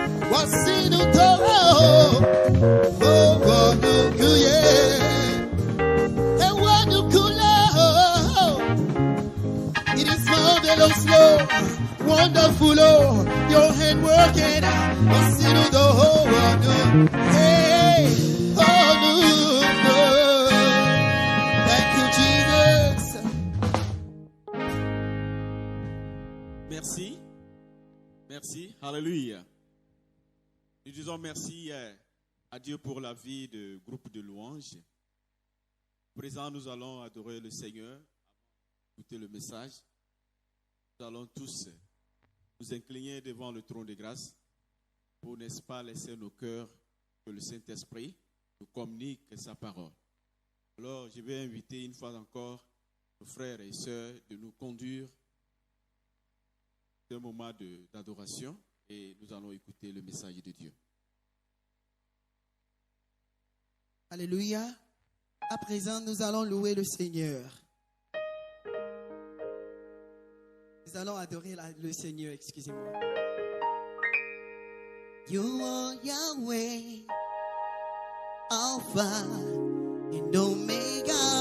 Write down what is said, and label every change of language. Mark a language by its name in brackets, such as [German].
[French] Voici nous donc, nous cueillir. Nous cueillir. [English] It is marvelous, Lord, wonderful, Lord, your hand working. [French] Voici nous donc, hey, nous. [English] Thank you, Jesus. [French] Merci. Merci. Alléluia. Nous disons merci à Dieu pour la vie de groupe de louanges. À présent, nous allons adorer le Seigneur, écouter le message. Nous allons tous nous incliner devant le trône de grâce pour, n'est-ce pas, laisser nos cœurs que le Saint-Esprit nous communique sa parole. Alors, je vais inviter une fois encore nos frères et sœurs de nous conduire un moment d'adoration et nous allons écouter le message de Dieu. Alléluia. À présent, nous allons louer le Seigneur. Nous allons adorer le Seigneur, excusez-moi. [English] You are Yahweh, Alpha and Omega.